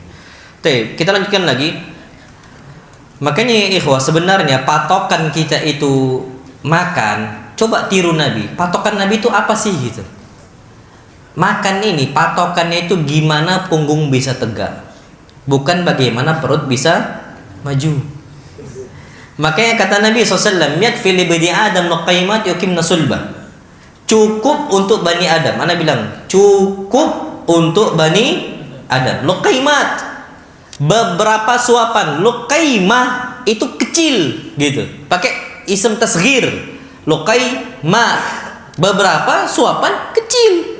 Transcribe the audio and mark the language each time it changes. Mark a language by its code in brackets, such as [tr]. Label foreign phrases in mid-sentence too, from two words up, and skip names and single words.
[id] Oke, kita lanjutkan lagi. Makanya ikhwah, sebenarnya patokan kita itu makan, coba tiru Nabi. Patokan Nabi itu apa sih gitu? Makan ini patokannya itu gimana punggung bisa tegak, bukan bagaimana perut bisa maju. Makanya kata Nabi SAW, [ar] يكفي لبني آدم لقيمات يقمن صلبه. [id] Cukup untuk Bani Adam. Ana bilang cukup untuk Bani Adam. Luqaimat, beberapa suapan. Luqaimah itu kecil gitu, pakai [ar] اسم تصغير. [id] Luqaimah, beberapa suapan kecil.